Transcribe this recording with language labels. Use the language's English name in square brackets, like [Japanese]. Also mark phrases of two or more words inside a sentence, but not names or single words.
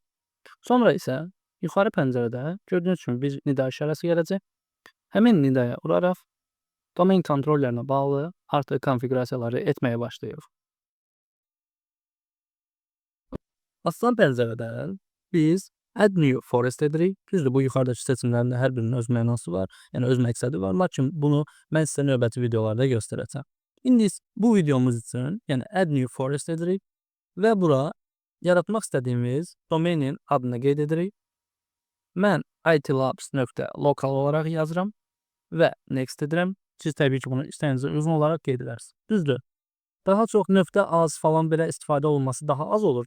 [Azerbaijani] Sonra isə yuxarı pəncərədə gördüyünüz kimi bir nida işarəsi gələcək. Həmin nidaya uraraq domain kontrollərinə bağlı artıq konfiqurasiyaları etməyə başlayırıq. Açılan pəncərədən biz [English] add new forest [Azerbaijani] edirik. Düzdür, bu yuxarıdakı seçimlərin də hər birinin öz mənası var, yəni öz məqsədi var. Lakin bunu mən sizə növbəti videolarda göstərəcəm. İndi bu videomuz üçün, yəni [English] add new forest [Azerbaijani] edirik və bura yaratmaq istədiyimiz domenin adını qeyd edirik. Mən itlabs.local olaraq yazıram və next edirəm. Siz təbii ki, bunu istəyinizə uyğun olaraq qeyd edərsiniz. Düzdür. Daha çox nöqtə az falan belə istifadə olunması daha az olur.